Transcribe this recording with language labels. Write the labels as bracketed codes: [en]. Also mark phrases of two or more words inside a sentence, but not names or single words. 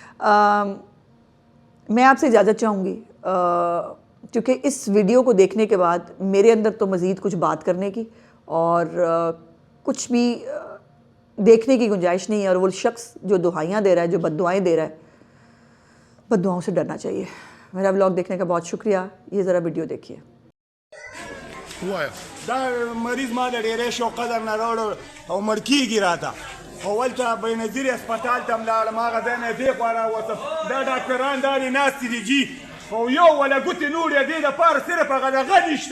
[ur] میں آپ سے اجازت چاہوں گی کیونکہ اس ویڈیو کو دیکھنے کے بعد میرے اندر تو مزید کچھ بات کرنے کی اور کچھ بھی دیکھنے کی گنجائش نہیں ہے. اور وہ شخص جو دعائیں دے رہا ہے، جو بددعائیں دے رہا ہے، بددعاؤں سے ڈرنا چاہیے. میرا ولاگ دیکھنے کا بہت شکریہ. یہ ذرا ویڈیو دیکھیے. [ps] دا مریض ما د ډیرې شو قدر نه راوړ او مړ کیږي راته اول ته بېنظیر هسپتال ته هم لاړم، هغه ځای نه دې خوا راوتم، دا ډاکټران دا دي ناستې دي جي او یو ولا ګوتې نورې دې دپاره صرف هغه دغه نشته.